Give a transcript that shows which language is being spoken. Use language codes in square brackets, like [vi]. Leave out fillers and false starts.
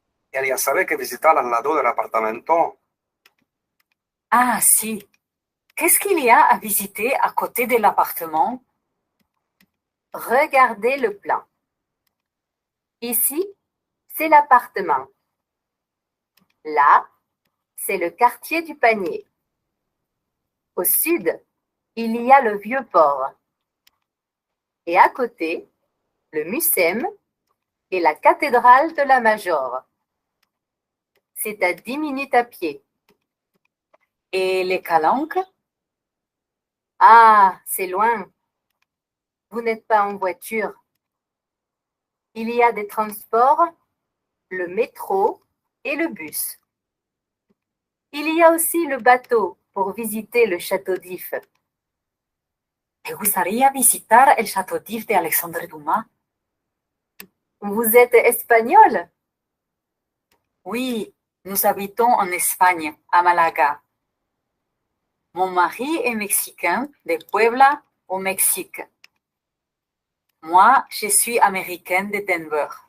[es] Quería saber que visitar al lado del apartamento. Ah, si. [fr] Qu'est-ce qu'il y a à visiter à côté de l'appartement? Regardez le plan. Ici, c'est l'appartement. Là, c'est le quartier du Panier. Au sud, il y a le vieux port. Et à côté, le Mucem et la cathédrale de la Major. C'est à 10 minutes à pied. Et les Calanques? Ah, c'est loin. Vous n'êtes pas en voiture. Il y a des transports, le métro et le bus. Il y a aussi le bateau pour visiter le château d'If. [es] ¿Te gustaría visitar el Château d'If de Alexandre Dumas? [fr] Vous êtes espagnol? Oui, nous habitons en Espagne, à Malaga. Mon mari est mexicain de Puebla, au Mexique. Moi, je suis américaine de Denver.